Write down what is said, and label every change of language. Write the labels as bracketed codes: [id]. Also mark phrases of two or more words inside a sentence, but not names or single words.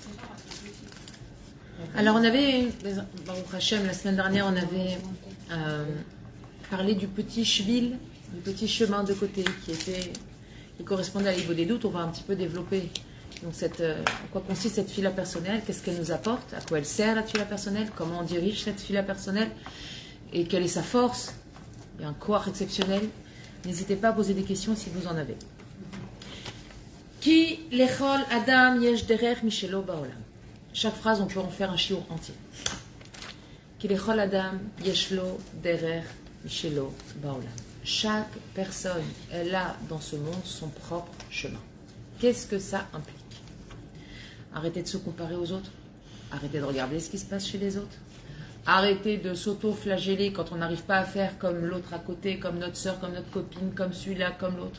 [fr] Alors on avait, Baruch Hashem, la semaine dernière, on avait parlé du petit shvil, du petit chemin de côté qui correspondait à l'Ibo des doutes. On va un petit peu développer donc en quoi consiste cette fila personnelle, qu'est-ce qu'elle nous apporte, à quoi elle sert la fila personnelle, comment on dirige cette fila personnelle et quelle est sa force. Il y a un koach exceptionnel. N'hésitez pas à poser des questions si vous en avez. [he] כי לכל אדם יש דרך משלו בעולם. [fr] Chaque phrase, on peut en faire un shiur entier. [he] כי לכל אדם יש לו דרך משלו בעולם. [fr] Chaque personne, elle a dans ce monde son propre chemin. Qu'est-ce que ça implique? Arrêtez de se comparer aux autres. Arrêtez de regarder ce qui se passe chez les autres. Arrêtez de s'auto-flageller quand on n'arrive pas à faire comme l'autre à côté, comme notre soeur, comme notre copine, comme celui-là, comme l'autre.